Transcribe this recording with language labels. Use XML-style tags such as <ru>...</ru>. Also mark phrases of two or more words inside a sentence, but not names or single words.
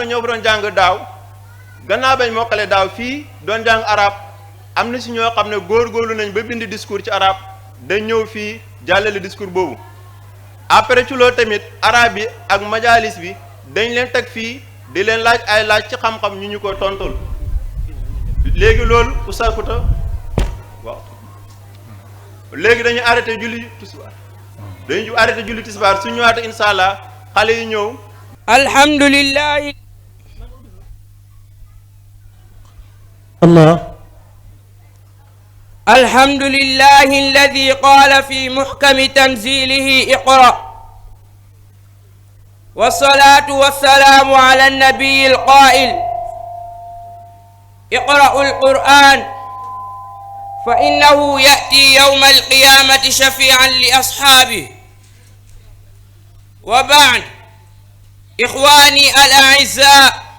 <wo>ñoo fa doon jàng daaw gannaaw bañ mokkale daaw fii doon jàng arab am na si ñoo xam ne góorgóorlu nañ ba bind discours ci arab dañ ñëw fii jàllale discours boobu après ci loolu tamit arab bi ak majalis bi dañ leen teg fii di leen laaj ay laaj ci xam-xam ñu ko tontul léegi loolu Oustaz Kouta waaw léegi dañu arrêté julli tisbaar su ñëwaatee</wo> <ar>إن شاء الله</ar> <wo>xale yi ñëw.</wo> <ar>alhamdulillah. Allah. الحمد لله الذي قال في محكم تنزيله اقرأ. والصلاة والسلام على النبي القائل اقرأوا القرآن فإنه يأتي يوم القيامة شفيعا لأصحابه وبعد إخواني الأعزاء</ar>